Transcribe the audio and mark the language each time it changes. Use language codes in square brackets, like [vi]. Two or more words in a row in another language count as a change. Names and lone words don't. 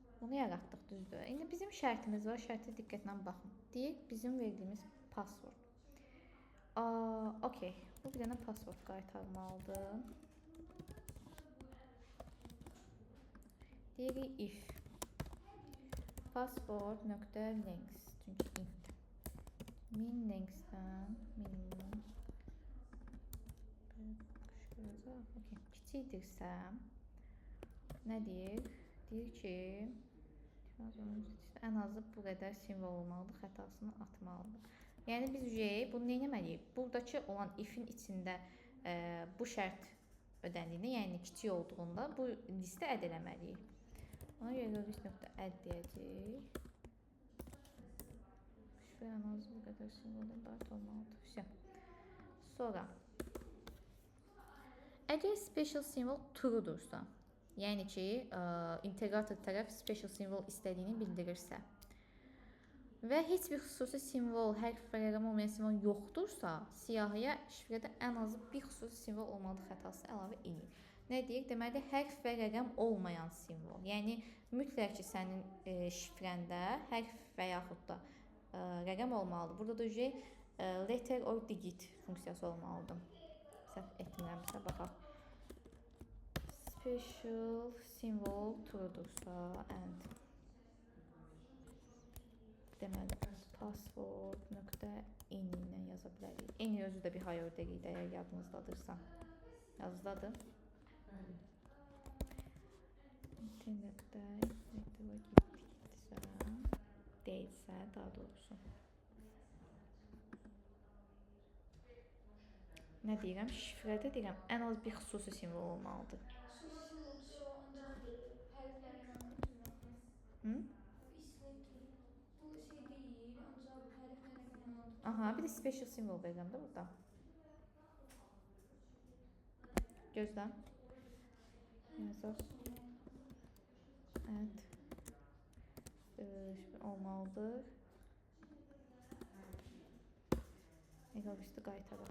[az] Onu yaratdıq, düzdür. İndi bizim şərtimiz var. Şərtə diqqətlə baxın. Deyək bizim verdiyimiz password. Okay. Bu bir dənə password qaytarmalıdır. Deyirik [en] if password.length [az] çünki int. [en] Min length'dən [az] minimum okay. Kiçikdirsə nə deyir? Deyir ki ən azı bu qədər simvol olmalıdır, xətasını atmalıdır. Yəni biz bunu nə etməliyik? Buradakı olan if-in içində bu şərt ödəndiyində, yəni kiçik olduğunda bu listə əd eləməliyik. Ona görə list.add deyəcəyik. Şuraya ən azı bu qədər simvol olmalıdır. Sonra əgər [en] special symbol [az] true'dursa, yəni ki, integrator tərəf [en] special symbol [az] istədiyini bildirirsə və heç bir xüsusi simvol, hərf və rəqəm olmayan simvol yoxdursa, siyahıya şifrədə ən azı bir xüsusi simvol olmalı xətası əlavə edin. Nə deyək? Deməli, hərf və rəqəm olmayan simvol. Yəni, mütləq ki, sənin şifrəndə hərf və yaxud da rəqəm olmalıdır. Burada da [en] letter or digit [az] funksiyası olmalıdır. Səhv etmirəmsə, baxaq. [en] Special symbol [az] true'dursa and deməli password.n ilə yaza bilərik. En özü də bir [en] high order [az] idi, əgər yadınızdadırsa. Yazdadır. İnternetdə deyilsə, daha doğrusu. Nə deyirəm? Şifrədə deyirəm, ən az bir xüsusi simvol olmalıdır. Aha, bir də [en] special symbol [az] verirəm də burada. Gözlə. Yazaq. Evet. Olmalıdır. Eqal üstü qaytaraq.